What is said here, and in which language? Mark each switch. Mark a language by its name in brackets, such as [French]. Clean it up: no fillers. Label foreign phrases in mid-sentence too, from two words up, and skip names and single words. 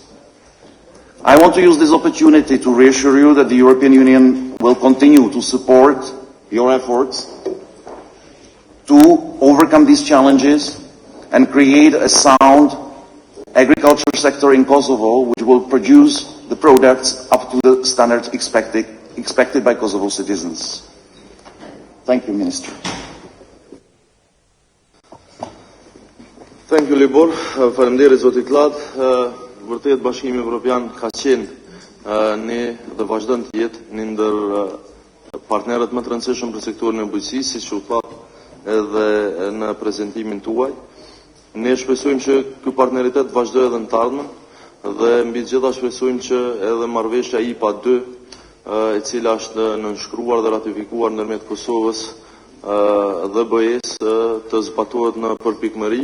[English] I want to use this opportunity to reassure you that the European Union will continue to support your efforts to overcome these challenges and create a sound agriculture sector in Kosovo which will produce the products up to the standards expected by Kosovo citizens. Thank you, Minister. Thank you, Libor. [Albanian] Faleminderit zotit Lat. Vërtet Bashkimi Evropian ka qenë një dhe vazhdon të jetë një ndër partnerët më të rëndësishëm për sektorin e bujqësisë, siç u tha edhe në prezantimin tuaj. Ne shpresojmë që ky partneritet vazhdojë edhe në të ardhmen dhe mbi të gjitha shpresojmë që edhe marrëveshja IPA 2, e cila është nënshkruar dhe ratifikuar ndërmjet Kosovës dhe BE-s, të zbatohet në përpikmëri.